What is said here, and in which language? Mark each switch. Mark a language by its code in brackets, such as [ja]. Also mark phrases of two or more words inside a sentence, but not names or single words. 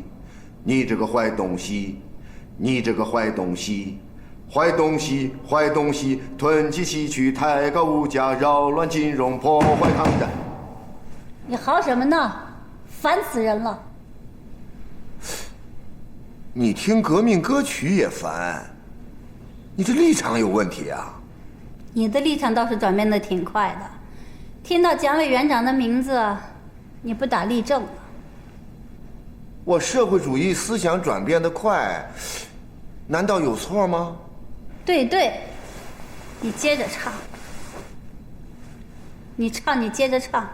[zh] 你這個壞東西，壞東西，囤積吸取，抬高物價，擾亂金融，破壞抗戰。你嚎什麼呢？煩死人了！你聽革命歌曲也煩，你這立場有問題啊！你的立場倒是轉變得挺快的， 听到蒋委员长的名字，你不打立正了。我社会主义思想转变得快，难道有错吗？对，你接着唱。你唱，你接着唱。